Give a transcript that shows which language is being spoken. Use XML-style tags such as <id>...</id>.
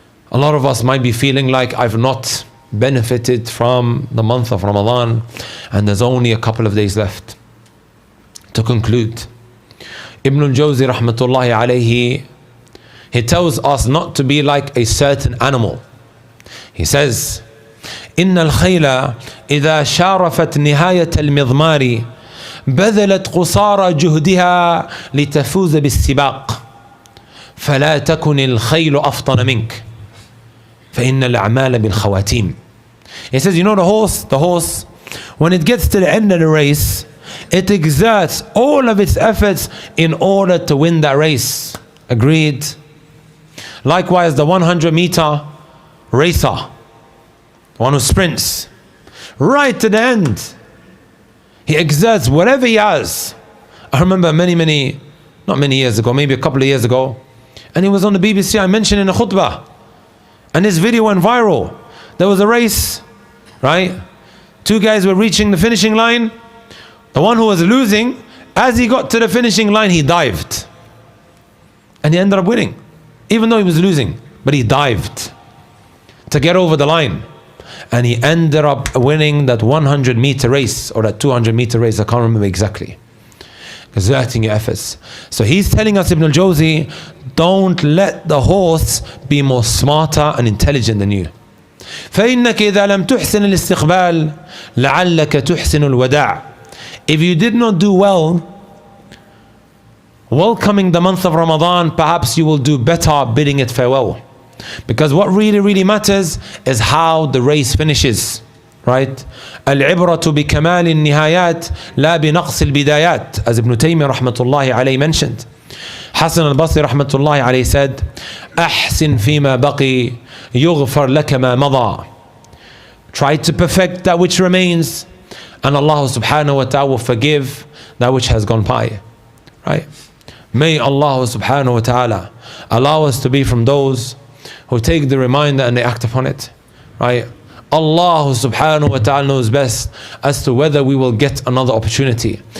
<en>A lot of us might be feeling like I've not benefited from the month of Ramadan and there's only a couple of days left. To conclude, Ibn al-Jawzi rahmatullahi alayhi, he tells us not to be like a certain animal. He says,</en> <ar>إن الخيل إذا شارفت نهاية المضمار بذلت قصارى جهدها لتفوز بالسباق فلا تكن الخيل أفطن منك فإن الأعمال بالخواتيم.</ar> <en>He says, you know the horse, when it gets to the end of the race, it exerts all of its efforts in order to win that race. Agreed? Likewise, the 100-meter racer, the one who sprints, right to the end, he exerts whatever he has. I remember not many years ago, maybe a couple of years ago, and he was on the BBC, I mentioned in a khutbah, and this video went viral. There was a race, right? Two guys were reaching the finishing line. The one who was losing, as he got to the finishing line, he dived. And he ended up winning, even though he was losing, but he dived to get over the line. And he ended up winning that 100-meter race or that 200-meter race, I can't remember exactly. Exerting your efforts. So he's telling us, Ibn al-Jawzi, don't let the horse be more smarter and intelligent than you.</en> <ar>فإنك إذا لم تحسن الاستقبال لعلك تحسن الوداع.</ar> <en>If you did not do well welcoming the month of Ramadan, perhaps you will do better bidding it farewell. Because what really matters is how the race finishes, right?</en> <ar>العبرة بكمال النهايات لا بنقص البدايات,</ar> <en>as Ibn Taymiyyah rahmatullahi alayhi mentioned.</en> <ar>Hassan al-Basri rahmatullahi alayhi said, أحسن فيما بقي يغفر لك ما مضى.</ar> <en>Try to perfect that which remains, and Allah subhanahu wa ta'ala will forgive that which has gone by. Right? May Allah subhanahu wa ta'ala allow us to be from those who take the reminder and they act upon it. Right? Allah subhanahu wa ta'ala knows best as to whether we will get another opportunity.</en>